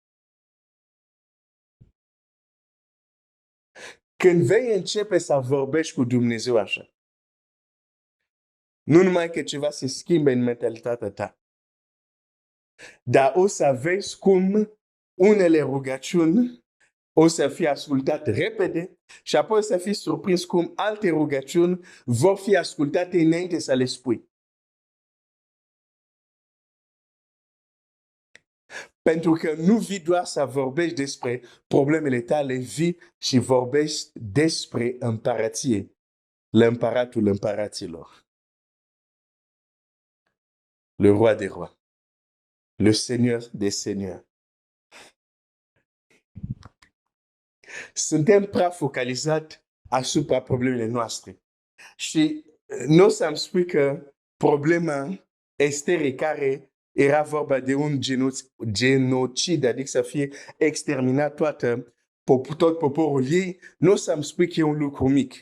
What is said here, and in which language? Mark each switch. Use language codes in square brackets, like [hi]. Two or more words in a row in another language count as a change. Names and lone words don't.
[ro] Când vei începe să vorbești cu Dumnezeu așa, nu numai că ceva se schimbe în mentalitatea ta, dar o să vezi cum unele rugăciuni o să fie ascultate repede și apoi o să fii surprins cum alte rugăciuni vor fi ascultate înainte să le spui. Pentru că nu vii doar să vorbești despre problemele tale, vii și vorbești despre împărație, l'împăratul împăraților, [fr] le roi des rois, le seigneur des seigneurs. [ro] Suntem prea focalizat asupra problemele noastre. Și nu o să-mi spui că problema Esterei care era vorba de un genocid, adică să fie exterminat tot poporul ei, nu o să-mi spui că e un lucru mic.